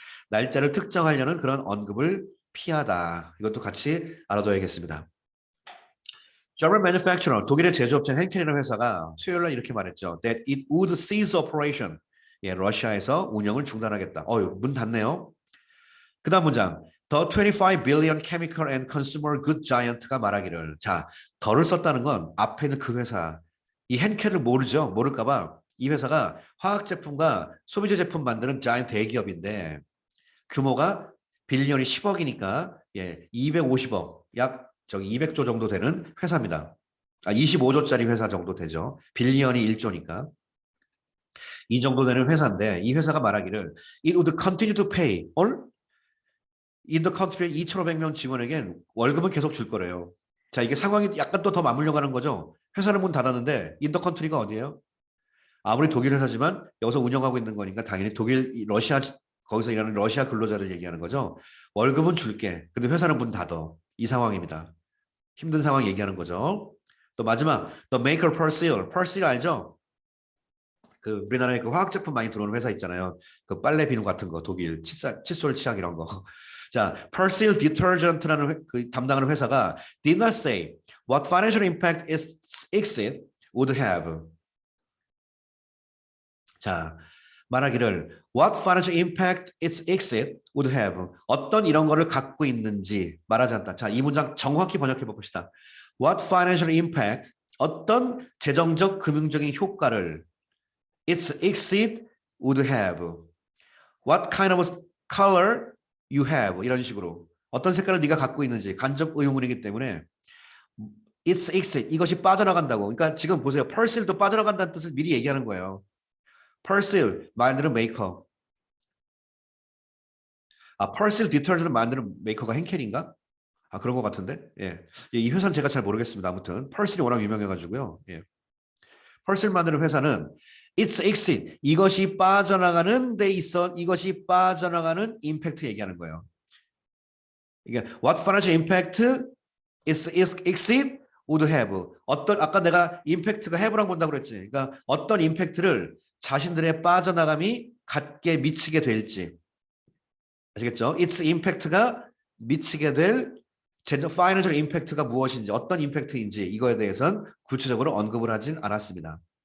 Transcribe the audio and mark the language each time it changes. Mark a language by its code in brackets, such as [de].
[ko] 날짜를 특정하려는 그런 언급을 피하다. 이것도 같이 알아둬야겠습니다. [en] German manufacturer, [ko] 독일의 제조업체인 헨켈이라는 회사가 수요일 날 이렇게 말했죠. [en] That it would cease operation. [ko] 예, 러시아에서 운영을 중단하겠다. 문 닫네요. 그 다음 문장. [en] The 25 billion chemical and consumer good giant가 [ko] 말하기를. 자, 더를 썼다는 건 앞에 있는 그 회사. 이 헨켈을 모르죠. 모를까봐 이 회사가 화학 제품과 소비재 제품 만드는 자이언트 대기업인데 규모가 빌리언이 10억이니까 예, 250억 약 저기 200조 정도 되는 회사입니다. 25조짜리 회사 정도 되죠. 빌리언이 1조니까. 이 정도 되는 회사인데 이 회사가 말하기를 [en] it would continue to pay all in the country [ko] 2,500명 직원에겐 월급은 계속 줄 거래요. 자, 이게 상황이 약간 또 더 맞물려 가는 거죠. 회사는 문 닫았는데 [en] in the country [ko] 가 어디예요? 아무리 독일 회사지만 여기서 운영하고 있는 거니까 당연히 독일, 러시아 거기서 일하는 러시아 근로자들 얘기하는 거죠. 월급은 줄게. 근데 회사는 문 닫어. 이 상황입니다. 힘든 상황 얘기하는 거죠. 또 마지막 [en] The Maker Persil. [ko] Persil 알죠? 그 우리나라에 그 화학 제품 많이 들어오는 회사 있잖아요. 그 빨래 비누 같은 거 독일 칫솔 치약 이런 거. [en] 자, Persil Detergent라는 [ko] 그 담당하는 회사가 [en] did not say what financial impact its exit would have. 자, [ko] 말하기를 [en] what financial impact its exit would have. [ko] 어떤 이런 거를 갖고 있는지 말하지 않다. 자, 이 문장 정확히 번역해 봅시다. [en] What financial impact [ko] 어떤 재정적 금융적인 효과를 [en] its exit would have. What kind of color you have. [ko] 이런 식으로. 어떤 색깔을 네가 갖고 있는지 간접 의문이기 때문에 [en] its exit [ko] 이것이 빠져나간다고. 그러니까 지금 보세요. Persil도 빠져나간다는 뜻을 미리 얘기하는 거예요. Persil 만드는 메이커. Persil 디터전트 만드는 메이커가 헨켈인가? 그런 것 같은데. 예. 이 회사는 제가 잘 모르겠습니다. 아무튼 Persil이 워낙 유명해가지고요. 예. Persil 만드는 회사는 [en] its exit [ko] 이것이 빠져나가는 데 있어 이것이 빠져나가는 임팩트 얘기하는 거예요. 이게 [en] what financial impact its exit would have. [ko] 어떤 아까 내가 임팩트가 have랑 본다고 그랬지. 그러니까 어떤 임팩트를 자신들의 빠져나감이 갖게 미치게 될지. 아시겠죠? its impact가 미치게 될 financial impact가 무엇인지 어떤 임팩트인지 이거에 대해서는 구체적으로 언급을 하진 않았습니다.